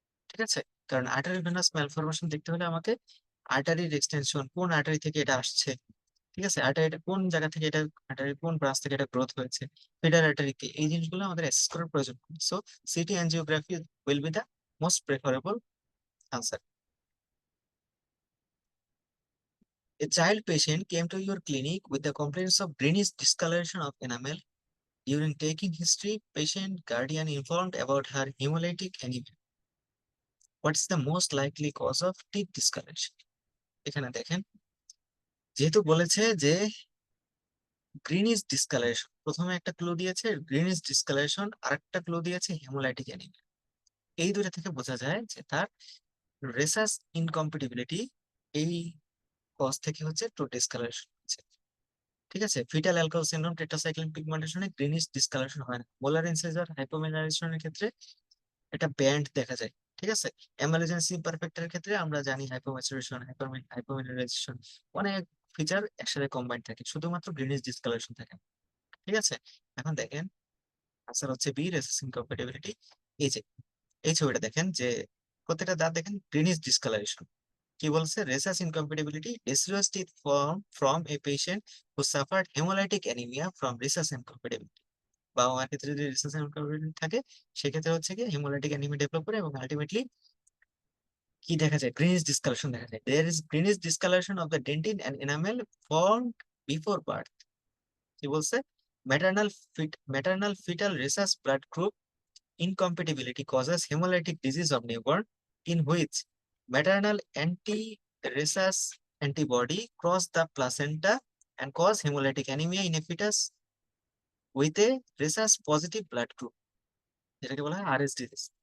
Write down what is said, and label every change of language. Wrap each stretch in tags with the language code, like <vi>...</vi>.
<bn>ঠিক আছে, কারণ আর্টারি ভেনাস ম্যালফরমেশন দেখতে হলে আমাকে আর্টারির এক্সটেনশন, কোন আর্টারি থেকে এটা আসছে, ঠিক আছে, আর্টারিটা কোন জায়গা থেকে এটা, আর্টারি কোন ব্রাঞ্চ থেকে এটা গ্রোথ হয়েছে, ফিডার আর্টারি কে, এই জিনিসগুলো আমাদের অ্যাসেস করার প্রয়োজন।</bn> <en>So CT angiography will be the most preferable answer. A child patient came to your clinic with the complaints of greenish discoloration of enamel. During taking history, patient guardian informed about her hemolytic anemia. What is the most likely cause of teeth discoloration?</en> <bn>এখানে দেখেন, যেহেতু বলেছে যে greenish discolouration, প্রথমে একটা clue দিয়েছে greenish discolouration, আর একটা clue দিয়েছে হেমোলাইটিক অ্যানিমিয়া। এই দুটো থেকে বোঝা যায় যে তার রেসাস ইনকম্পিটিবিলিটি, এই কজ থেকে হচ্ছে টু ডিসকালারেশন হচ্ছে। ঠিক আছে, fetal alcohol syndrome, tetracycline পিগমেন্টেশনে greenish discolouration হয় না। মোলার ইনসিজার হাইপোমিনারেশনের ক্ষেত্রে এটা ব্যান্ড দেখা যায়। ঠিক আছে, এমার্জেন্সি ইমপারফেক্টের ক্ষেত্রে আমরা জানি হাইপোম্যাচুরেশন, হাইপোমিনারাইজেশন, অনেক ফিচার একসাথে কম্বাইন্ড থাকে, শুধুমাত্র গ্রিনিশ ডিসকালারেশন থাকে না। ঠিক আছে, এখন দেখেন আনসার হচ্ছে বি, রেসিস ইনকম্প্যাটিবিলিটি। এই যে এই ছবিটা দেখেন যে প্রত্যেকটা দাঁত দেখেন গ্রিনিশ ডিসকালারেশন। কি বলছে, rhesus incompatibility,</bn> <en>deciduous teeth form from a patient who suffered hemolytic anemia from rhesus incompatibility।</en> <bn>বাবা মার ক্ষেত্রে যদি রেসাস ইনকম্প্যাটিবিলিটি থাকে, সেক্ষেত্রে হচ্ছে কি হেমোলাইটিক অ্যানিমিয়া ডেভেলপ করে, এবং আলটিমেটলি কি দেখা যায়, গ্রিনিশ ডিসকালারেশন দেখা যায়।</bn> <en>There is greenish discoloration of the dentine and enamel formed before birth.</en> <bn>কি বলছে,</bn> <en>maternal fetal rhesus blood group incompatibility causes hemolytic disease of newborn, in which maternal anti-rhesus antibody cross the placenta and cause hemolytic anemia in a fetus with a rhesus positive blood group,</en> <bn>যেটাকে বলা হয় RS disease.</bn>